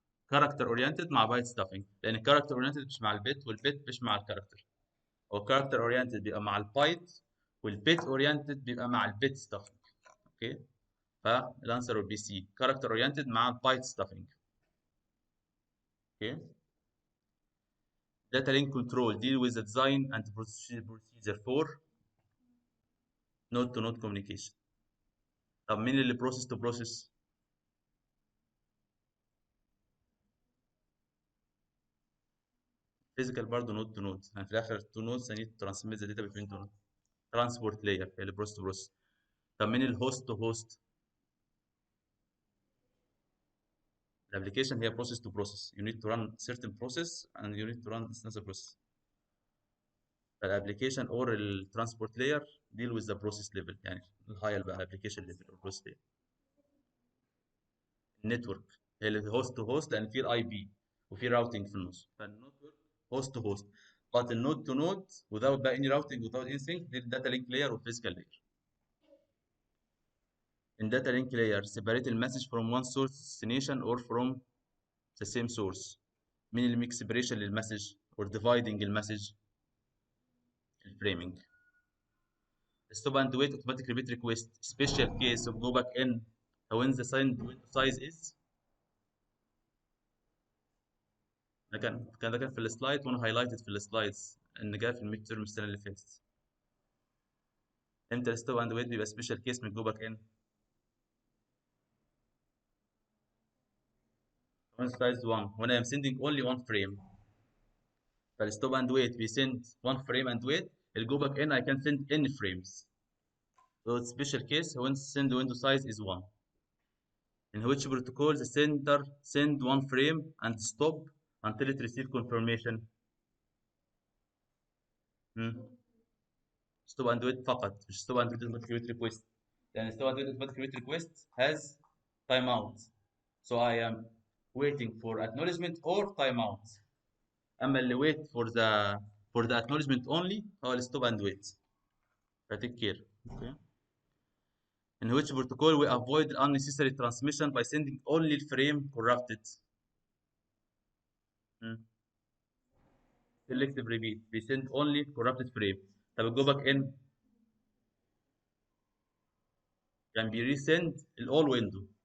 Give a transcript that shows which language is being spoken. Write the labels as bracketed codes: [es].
[ar] كاركتر اورينتد مع بايت ستافنج، لان الكاركتر اورينتد مش مع البيت والبيت مش مع الكاركتر. هو الكاركتر اورينتد بيبقى مع البايت والبيت اورينتد بيبقى مع البيت ستافنج. [en] okay, فالانسر will be C، character oriented [ar] مع البايت [en] stuffing. Okay, data link control deal with the design and procedure for node to node communication. [ar] طب مين اللي [en] process to process؟ physical [ar] برضه [en] node to node، [ar] يعني في الاخر [en] two nodes I need to transmit the data between two nodes. transport layer هي اللي process to process. [ar] طب مين الهوست تو هوست؟ [en] الابلكيشن هي process to process، you need to run certain process and you need to run another process. الابلكيشن or الترانسبورت layer deal with the process level، يعني الهاير بقى application level or process layer. [ar] النتورك هي اللي هوست تو هوست، لان في الاي بي وفي راوتنج في النص، فالنتورك هوست تو هوست. [en] but النود to node without بقى any routing without anything [ar] دي الداتا لينك [en] layer والفيزيكال layer. in data link layer separate the message from one source destination or from the same source. [ar] مين اللي ميك separation للمسج or dividing المسج؟ الفريمنج. [en] stop and wait automatic repeat request special case of go back in when the size is. [ar] ده كان في السلايد وانا هايلايتد في السلايدز ان جاء في الميد تيرم السنه اللي فاتت. امتى الستوب اند ويت بيبقى سبيشال كيس من جو باك ان؟ [en] when size 1 when I am sending only one frame، فالستوب and wait بيسند one frame and wait. الجو back N I can send any frames. So it's special case when send window size is 1. In which protocol the sender send one frame and stop until it receive confirmation؟ stop and wait فقط، [ar] مش [en] stop and wait automatic wait request، [ar] لأن [en] stop and wait automatic wait request has timeout. So I am waiting for acknowledgement or timeout. [ar] أما اللي [en] wait for the acknowledgement only [ar] هو ال [en] stop and wait. Take care. Okay. In which protocol we avoid unnecessary transmission by sending only the frame corrupted؟ selective repeat بيسند only corrupted frame. [ar] طب الجو باك ان كان بيريسند [en] all window.